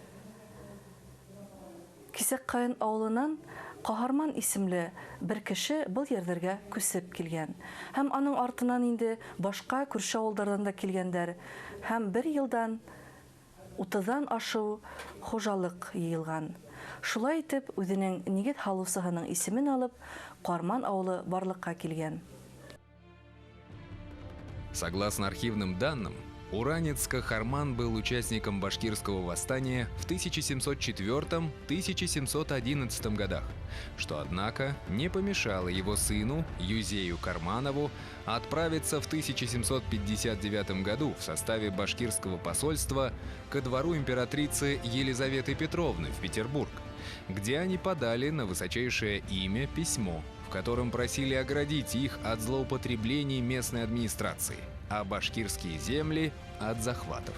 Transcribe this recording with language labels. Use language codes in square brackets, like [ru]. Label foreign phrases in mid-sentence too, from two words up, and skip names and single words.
[ba] Кисек-Каин авылынан Каһарман исемле бер кеше был ярдәргә күсеп килгән. Һәм аның артыннан инде башка күрше авылдардан да килгәннәр. Һәм бер елдан 30-дан ашу хуҗалык йыелган. Шулай итеп, үзенең нигез халусыһының исемен алып, Карман авылы барлыкка килгән. [ru] Согласно архивным данным, уранец Кахарман был участником башкирского восстания в 1704-1711 годах, что, однако, не помешало его сыну, Юзею Карманову, отправиться в 1759 году в составе башкирского посольства ко двору императрицы Елизаветы Петровны в Петербург, где они подали на высочайшее имя письмо, в котором просили оградить их от злоупотреблений местной администрации, а башкирские земли от захватов.